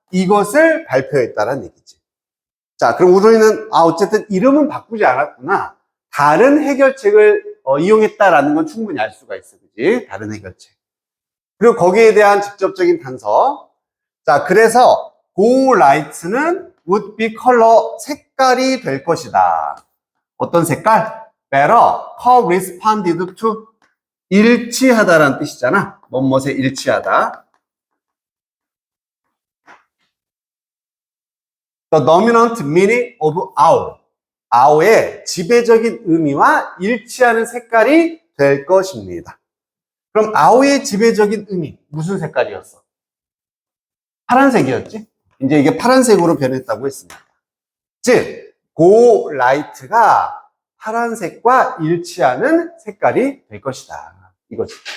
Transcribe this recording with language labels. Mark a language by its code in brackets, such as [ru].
[ko] 이것을 발표했다는 얘기지. 자, 그럼 우리는 어쨌든 이름은 바꾸지 않았구나. 다른 해결책을 이용했다라는 건 충분히 알 수가 있어, 그지? 다른 해결책. 그리고 거기에 대한 직접적인 단서. 자, 그래서 go light는 [en] would be color [ko] 색깔이 될 것이다. 어떤 색깔? [en] better corresponded to [ko] 일치하다라는 뜻이잖아. 뭐뭐에 일치하다. [en] The dominant meaning of owl. [ko] owl의 지배적인 의미와 일치하는 색깔이 될 것입니다. 그럼 owl의 지배적인 의미 무슨 색깔이었어? 파란색이었지? 이제 이게 파란색으로 변했다고 했습니다. 즉, go light가 파란색과 일치하는 색깔이 될 것이다. 이거지.